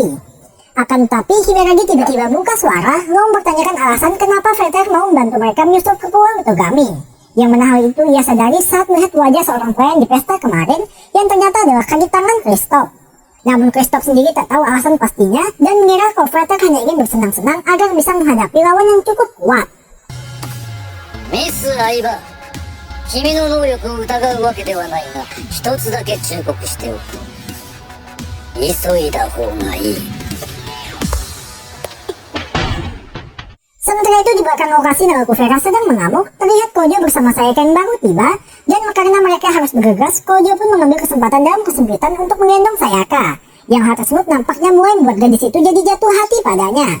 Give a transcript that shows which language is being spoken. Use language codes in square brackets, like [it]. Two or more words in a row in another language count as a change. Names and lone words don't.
[id] Akan tetapi Himeragi tiba-tiba buka suara lalu mempertanyakan alasan kenapa Vader mau membantu mereka menyusup ke Pulau Utogami. Yang mana hal itu ia sadari saat melihat wajah seorang pelayan di pesta kemarin yang ternyata adalah kaki tangan Christoph. Namun Kristoff sendiri tak tahu alasan pastinya dan mengira kalau Frater hanya ingin bersenang-senang agar bisa menghadapi lawan yang cukup kuat. [ja] ミス相葉、君の能力を疑うわけではないが、一つだけ忠告しておく。急いだ方がいい。 [id] Sementara itu di belakang lokasi Naoki Vera sedang mengamuk, terlihat Kojo bersama Sayaka yang baru tiba, dan karena mereka harus bergegas, Kojo pun mengambil kesempatan dalam kesempitan untuk menggendong Sayaka. Yang hal tersebut nampaknya mulai membuat gadis itu jadi jatuh hati padanya.